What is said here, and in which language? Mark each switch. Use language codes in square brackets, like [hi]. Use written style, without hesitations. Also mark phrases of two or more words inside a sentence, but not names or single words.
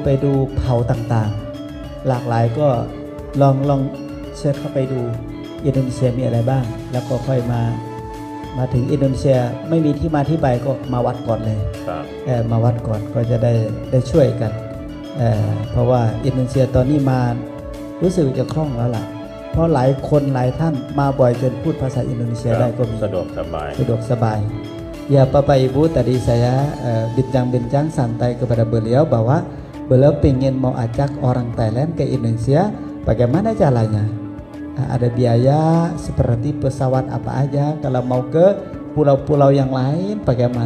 [th] ไปดูเผ่าต่างๆหลากหลายก็ลองเชิญเข้าไปดูอินโดนีเซียมีอะไรบ้างแล้วก็ค่อยมาถึงอินโดนีเซียไม่มีที่มาที่ไปก็มาวัดก่อนเลยมาวัดก่อนก็จะได้ช่วยกันเพราะว่าอินโดนีเซียตอนนี้มารู้สึกจะคล่องแล้วล่ะเพราะหลายคนหลายท่านมาบ่อยจนพูดภาษาอินโดนีเซียได้ก็มี สะดวกสบาย [id] Ya Bapak Ibu, tadi saya bincang-bincang santai kepada beliau bahwa beliau ingin mau ajak orang Thailand ke Indonesia. Bagaimana caranya? Ada biaya seperti pesawat apa aja. Kalau mau ke pulau-pulau yang lain bagaimana?